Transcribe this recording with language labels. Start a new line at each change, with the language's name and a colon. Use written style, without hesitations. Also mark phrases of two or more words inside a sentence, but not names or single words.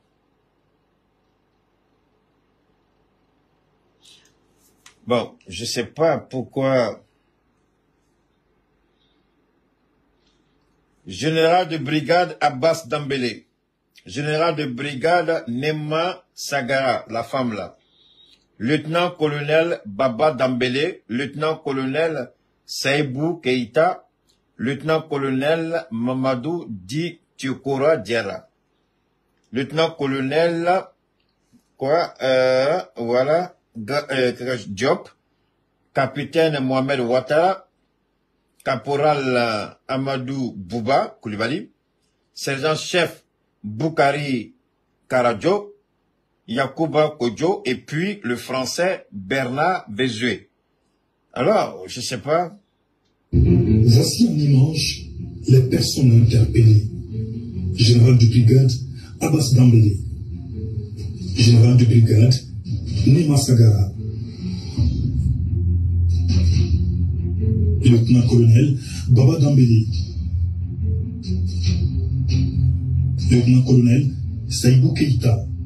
French: Bon, je sais pas pourquoi. Général de brigade Abbas Dambélé. Général de brigade Nema Sagara, la femme là. Lieutenant-colonel Baba Dambélé, lieutenant-colonel Saïbou Keïta, lieutenant-colonel Mamadou Di Tiokora Diarra. Lieutenant-colonel, voilà, Diop, capitaine Mohamed Ouattara, caporal Amadou Bouba Koulibaly, sergent-chef Boukari Karadjo, Yacouba Kodjo, et puis le français Bernard Bézué. Alors, je sais pas. Voici en image les personnes interpellées. Général de brigade Abbas Dambélé, général de brigade Nema Sagara, lieutenant-colonel Baba Dambélé, lieutenant-colonel Saïbou Keïta,